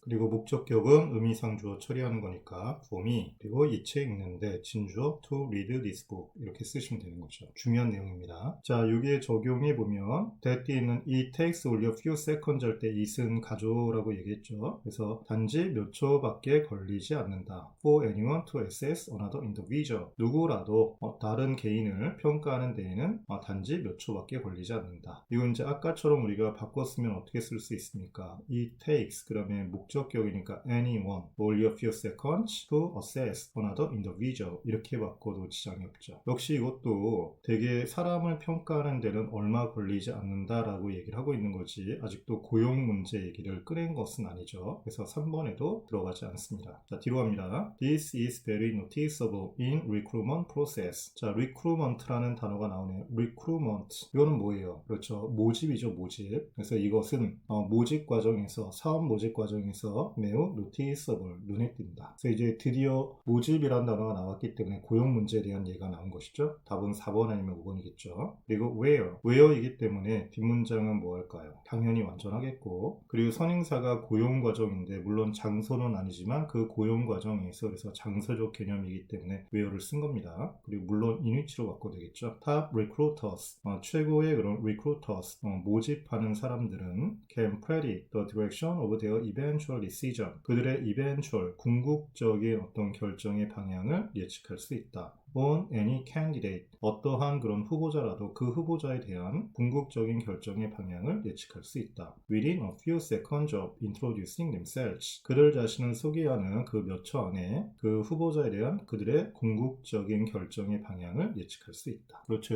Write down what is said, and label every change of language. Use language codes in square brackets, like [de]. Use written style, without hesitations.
[ko] 그리고 목적격은 의미상주어 처리하는 거니까 for me. 그리고 이 책 읽는데 진주어 [en] to read this book [ko] 이렇게 쓰시면 되는 거죠. 중요한 내용입니다. 자, 여기에 적용해 보면 that 뒤에 있는 [en] it takes only a few seconds [ko] 할 때 it은 가조라고 얘기했죠. 그래서 단지 몇 초밖에 걸리지 않는다. [en] For anyone to assess another individual. [ko] 누구라도 다른 개인을 평가하는 데에는 단지 몇 초밖에 걸리지 않는다. 이건 이제 아까처럼 우리가 바꿨으면 어떻게 쓸 수 있습니까? [en] It takes [ko] 그러면 목적격이니까 [en] anyone only a few seconds to assess another individual [ko] 이렇게 바꿔도 지장이 없죠. 역시 이것도 되게 사람을 평가하는 데는 얼마 걸리지 않는다라고 얘기를 하고 있는 거지 아직도 고용 문제 얘기를 꺼낸 것은 아니죠. 그래서 3번에도 들어가지 않습니다. 자, 뒤로 갑니다. [en] This is very noticeable in recruitment process. [ko] 자, recruitment라는 단어가 나오네요. [en] recruitment. 이거는 [ko] 뭐예요? 그렇죠. 모집이죠, 모집. 그래서 이것은 모집 과정에서, 사업 모집 과정에서 매우 noticeable, 눈에 띈다. 그래서 이제 드디어 모집이라는 단어가 나왔기 때문에 고용 문제에 대한 예가 나온 것이죠. 답은 4번 아니면 5번이겠죠. 그리고 where이기 때문에 뒷문장은 뭐 할까요? 당연히 완전하겠고, 그리고 선행사가 고용 과정인데 물론 장소는 아니지만 그 고용 과정에서 그래서 장소적 개념이기 때문에 where를 쓴 겁니다. 그리고 물론 인위치로 바꿔도 되겠죠. [en] Top recruiters, [ko] 최고의 그런 recruiters, 모집하는 사람들은 [en] can predict the direction of their eventual decision. [ko] 그들의 eventual, 궁극적인 어떤 결정의 방향을 예측할 수 있다. [en] on any candidate, [ko] 어떠한 그런 후보자라도 그 후보자에 대한 궁극적인 결정의 방향을 예측할 수 있다. [en] within a few seconds of introducing themselves, [ko] 그들 자신을 소개하는 그 몇 초 안에 그 후보자에 대한 그들의 궁극적인 결정의 방향을 예측할 수 있다. 그렇죠.